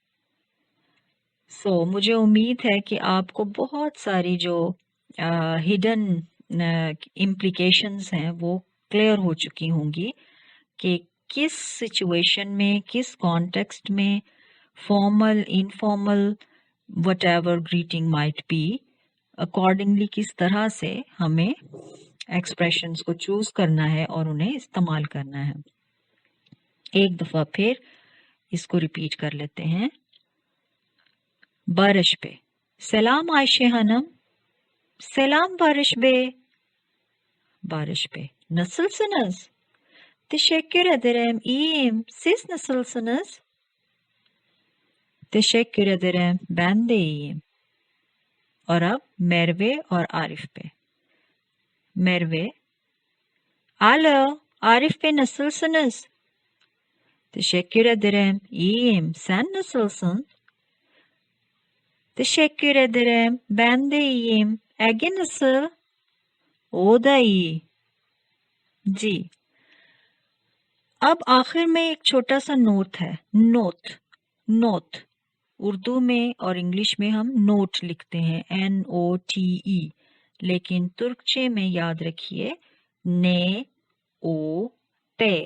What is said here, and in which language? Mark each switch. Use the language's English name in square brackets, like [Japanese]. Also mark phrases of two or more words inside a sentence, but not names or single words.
[Urdu] سو مجھے امید ہے کہ آپ کو بہت ساری جو [English] hidden implications [Urdu] ہیں وہ کلیئر ہو چکی ہوں گی کہ کس سچویشن میں، کس کانٹیکسٹ میں [English] formal informal whatever greeting might be accordingly [Urdu] کس طرح سے ہمیں ایکسپریشنز کو چوز کرنا ہے اور انہیں استعمال کرنا ہے. ایک دفعہ پھر اس کو ریپیٹ کر لیتے ہیں. [Turkish] Barış Bey selam Ayşe hanım. Selam Barış Bey. Barış Bey. Nasılsınız? Teşekkür ederim. İyiyim. Siz nasılsınız? Teşekkür ederim. Ben de iyiyim. [Urdu] اور اب میروے اور عارف پہ. [Turkish] میروے Alo Arif Bey nasılsınız? Teşekkür ederim. İyiyim. Sen nasılsın? Teşekkür ederim. Ben de iyiyim. Ege nasıl? O da iyi. [Urdu] جی اب آخر میں ایک چھوٹا سا نوٹ ہے. نوٹ اردو میں اور انگلش میں ہم نوٹ لکھتے ہیں NOTE، لیکن ترکچے میں یاد رکھیے NOT.